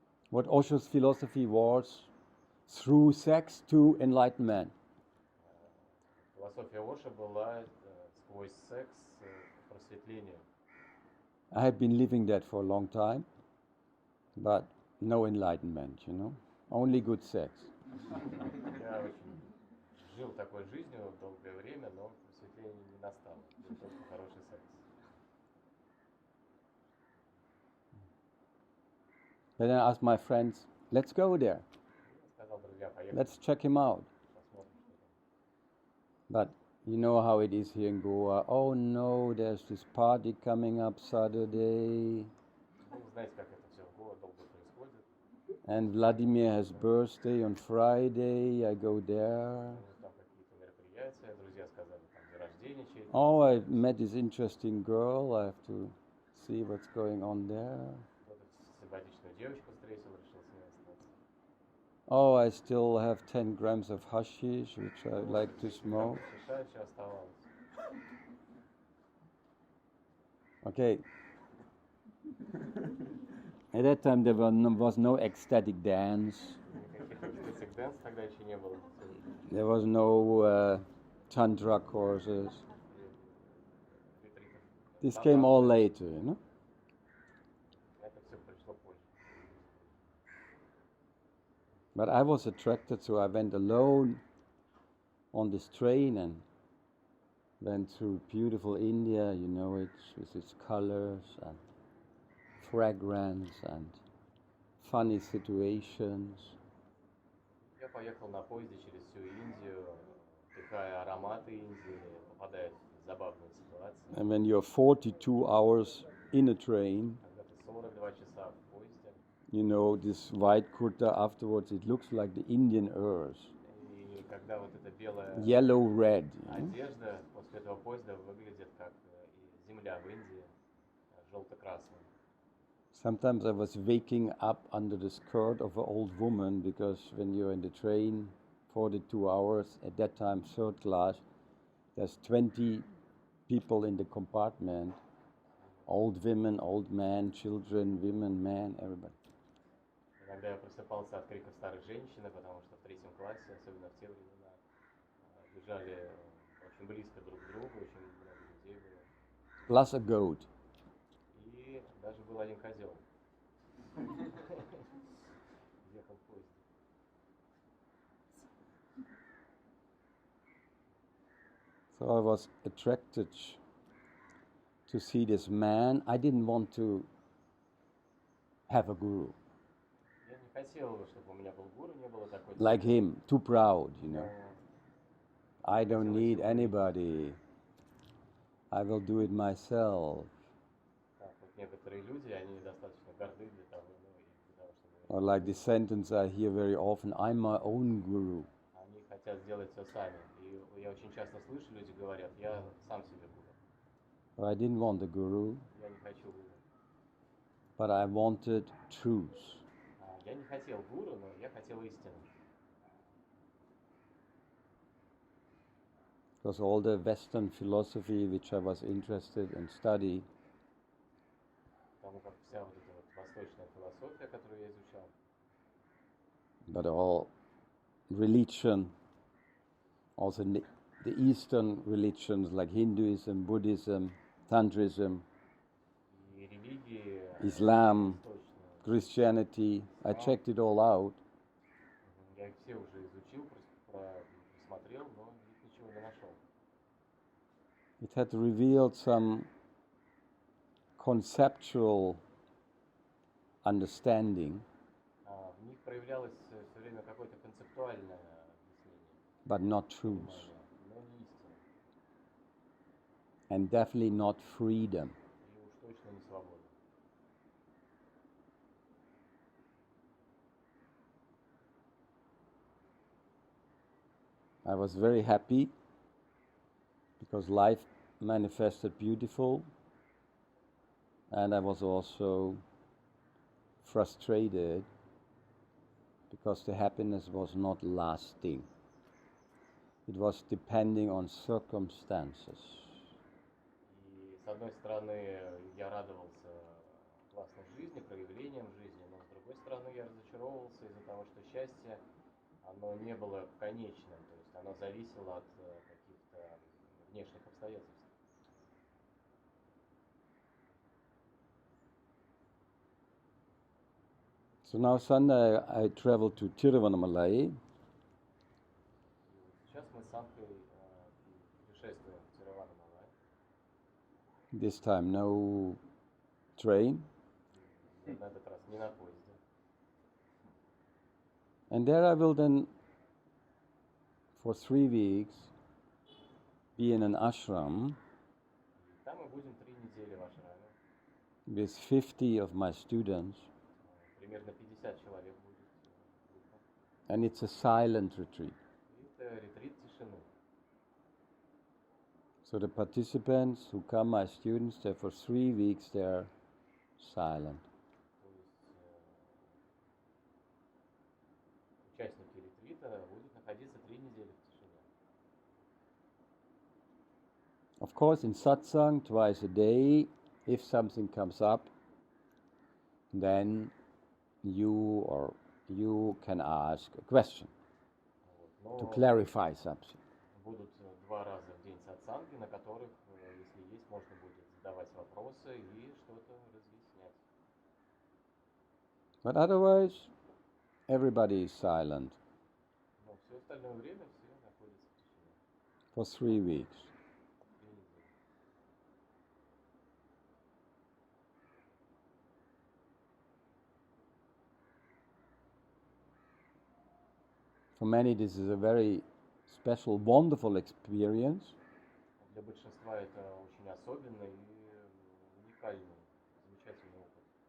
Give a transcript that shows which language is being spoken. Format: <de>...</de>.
<en>What Osho's philosophy was, through sex to enlightenment.</en> <ru>Философия Оша была сквозь секс к просветлению.</ru> <en>I had been living that for a long time, but no enlightenment, you know, only good sex.</en> <ru>Я очень жил такой жизнью долгое время, но просветление не настало, был только хороший секс.</ru> <en>Then I asked my friends, let's go there,</en> <ru>Я сказал друзьям, поехали,</ru> <en>let's check him out.</en> <ru>посмотрим, что там.</ru> <en>But you know how it is here in Goa. Oh no, there's this party coming up Saturday,</en> <ru>Ну, знаете, как это все в Гоа долго происходит.</ru> <en>and Vladimir has birthday on Friday. I go there.</en> <ru>Ну, там какие-то мероприятия, друзья сказали, там день рождения чей-то.</ru> <en>Oh, I met this interesting girl. I have to see what's going on there.</en> <ru>Кто-то симпатичную девочку встретил, решил с ней остаться.</ru> <en>Oh, I still have 10 grams of hashish, which I like to smoke.</en> <ru>Шиша еще оставалось.</ru> <en>Okay. At that time, there was no ecstatic dance.</en> <ru>Никаких экстатик дэнс тогда еще не было.</ru> <en>There was no tantra courses.</en> <ru>Ретритов.</ru> <en>This came all later,</en> <ru>Это все пришло позже.</ru> <en>But I was attracted, so I went alone on this train and went through beautiful India, with its colors and fragrance and funny situations.</en> <ru>Я поехал на поезде через всю Индию, вдыхая ароматы Индии, попадая в забавные ситуации.</ru> <en>And when you're 42 hours in a train,</en> <ru>Когда ты 42 часа в поезде,</ru> <en>this white kurta afterwards, it looks like the Indian earth.</en> <ru>и когда вот эта белая</ru> <en>Yellow-red.</en> <ru>одежда после этого поезда выглядит как и земля в Индии, желто-красная.</ru> <en>Sometimes I was waking up under the skirt of an old woman because when you're in the train 42 hours, at that time third class, there's 20 people in the compartment, old women, old men, children, women, men, everybody.</en> <ru>Иногда я просыпался от криков старых женщин, потому что в третьем классе, особенно в те времена, лежали очень близко друг к другу, очень много людей было.</ru> <en>Plus a goat.</en> <ru>И даже был один козел. Ехал в поезде.</ru> <en>So I was attracted to see this man. I didn't want to have a guru.</en> <ru>Я не хотел, чтобы у меня был гуру, не было такой.</ru> <en>Like him, too proud, I don't need anybody. I will do it myself.</en> <ru>Так, вот некоторые люди, они достаточно горды для того, чтобы...</ru> <en>Or like the sentence I hear very often, I'm my own guru.</en> <ru>Они хотят сделать все сами. И я очень часто слышу, люди говорят, я сам себе гуру.</ru> <en>But I didn't want a guru,</en> <ru>Я не хочу гуру.</ru> <en>but I wanted truth.</en> <ru>Я не хотел гуру, но я хотел истину.</ru> <en>Because all the Western philosophy which I was interested in study,</en> <ru>Потому как вся вот эта вот восточная философия, которую я изучал,</ru> <en>but all religion, also the Eastern religions like Hinduism, Buddhism, Tantrism,</en> <ru>и религии,</ru> <en>Islam,</en> <ru>восточные,</ru> <en>Christianity, I checked it all out.</en> <ru>я их все уже изучил, просмотрел, но их ничего не нашел.</ru> <en>It had revealed some conceptual understanding,</en> <ru>В них проявлялось все время какое-то концептуальное объяснение,</ru> <en>but not truth,</en> <ru>но не истина,</ru> <en>and definitely not freedom.</en> <ru>и уж точно не свобода.</ru> <en>I was very happy because life manifested beautiful, and I was also frustrated because the happiness was not lasting. It was depending on circumstances.</en> <ru>И с одной стороны, я радовался классной жизни, проявлениям жизни, но с другой стороны, я разочаровывался из-за того, что счастье, оно не было конечным, то есть оно зависело от каких-то внешних обстоятельств.</ru> <en>So now Sunday I traveled to Tiruvannamalai.</en> <ru>Сейчас мы с Анкой путешествуем в Тируваннамалай.</ru> <en>This time no train.</en> <ru>На этот раз не на поезде.</ru> <en>And there I will then, for 3 weeks, be in an ashram</en> <ru>Там мы будем 3 недели в ашраме.</ru> <en>with 50 of my students.</en> <ru>Примерно 50 человек будет.</ru> <en>And it's a silent retreat.</en> <ru>Это ретрит тишины.</ru> <en>So the participants who come, my students, they're for 3 weeks they're silent.</en> <ru>То есть участники ретрита будут находиться 3 недели в тишине.</ru> <en>Of course, in satsang, twice a day, if something comes up, then you can ask a question</en> <ru>Вот.</ru> <en>to</en> <ru>Но</ru> <en>clarify something.</en> <ru>будут 2 раза в день сатсанги, на которых, если есть, можно будет задавать вопросы и что-то разъяснять.</ru> <en>But otherwise, everybody is silent</en> <ru>Но все остальное время все находятся в тишине.</ru> <en>for 3 weeks.</en> <ru>3 недели.</ru> <en>For many, this is a very special, wonderful experience.</en> <ru>Для большинства это очень особенный и уникальный, замечательный опыт.</ru>